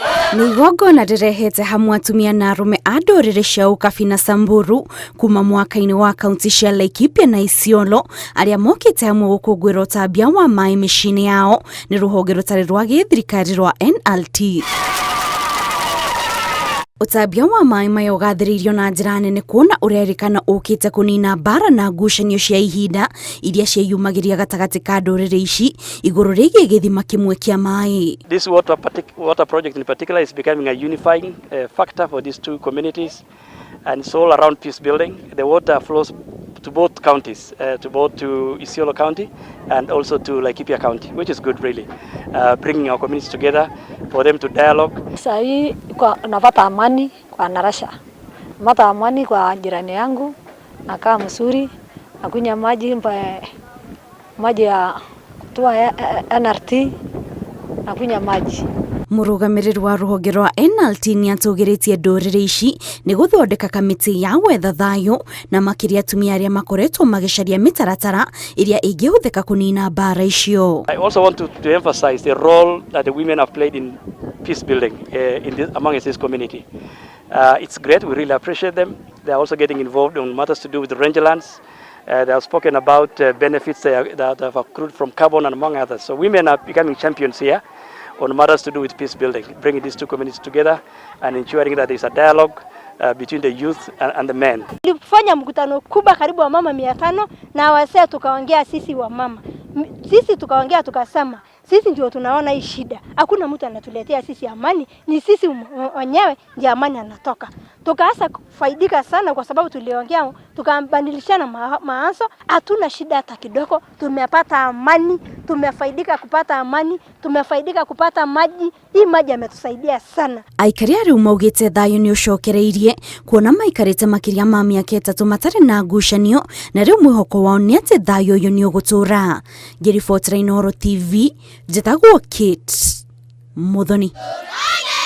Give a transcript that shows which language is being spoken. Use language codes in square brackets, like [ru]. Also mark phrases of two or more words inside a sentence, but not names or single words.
[ki] Nĩ igongona rĩrehete hamwe atumia na arũme a ndũrĩrĩ cia Ukabi na Samburu kuma mũhaka-inĩ wa kaunti cia Laikipia na Isiolo arĩa mokĩte hamwe gũkũngũĩra ũtambia wa maĩ mĩciĩ-inĩ yao nĩ rũhonge rũtarĩ rwa gĩthirikari rwa NLT. Ũtambia wa maĩ maya ũgathĩrĩirio na njĩra nene kuona ũrerĩkana ũkĩte kũnina mbara na ngucanio cia ihinda iria cieyumagĩria gatagatĩ ka ndũrĩrĩ ici igũrũ rĩgiĩ gĩthima kĩmwe kĩa maĩ. [en] This water project in particular is becoming a unifying factor for these two communities, and it's all around peace building. The water flows to both counties, to Isiolo County and also to Laikipia County, which is good really, bringing our communities together for them to dialogue. [sw] Sahi napata amani kwa Narasha, napata amani kwa jirani yangu, nakaa mzuri, nakunywa maji ya kutoa NRT, nakunywa maji. [ki] Mũrũgamĩrĩri wa rũhonge rwa NLT nĩ atũgĩrĩtie ndũrĩrĩ ici nĩ gũthondeka kamĩtĩ ya gwetha thayũ na makĩria atumia arĩa makoretwo magĩcaria mĩtaratara ĩrĩa ĩngĩhũthĩka kũnina mbara icio. [en] I also want to emphasize the role that the women have played in peace building amongst this community. It's great, we really appreciate them. They are also getting involved on matters to do with the rangelands. They have spoken about benefits that have accrued from carbon and among others. So women are becoming champions here on matters to do with peace building, bringing these two communities together and ensuring that there is a dialogue between the youth and the men. [sw] Tulifanya mkutano kubwa karibu wa mama 500 na wasee tukaongea sisi wa mama. Sisi tukaongea tukasema sisi ndio tunaona hii shida. Hakuna mtu anatuletea sisi amani, ni sisi wenyewe ndio amani anatoka. Tukaanza kufaidika sana kwa sababu tuliongea tukabadilishana mawazo, hatuna shida hata kidogo. Tumepata amani, tumefaidika kupata amani, tumefaidika kupata maji. Hii maji yametusaidia sana. [ki] Aikari arĩa maugĩte thayũ nĩ ũcokereirie kuona maikarĩte makĩria ma mĩaka 3 matarĩ na ngucanio na rĩu mwĩhoko wao nĩ atĩ thayũ ũyũ nĩ ũgũtũũra. Ngĩribotera Inooro TV, njĩtagwo Kate Muthoni.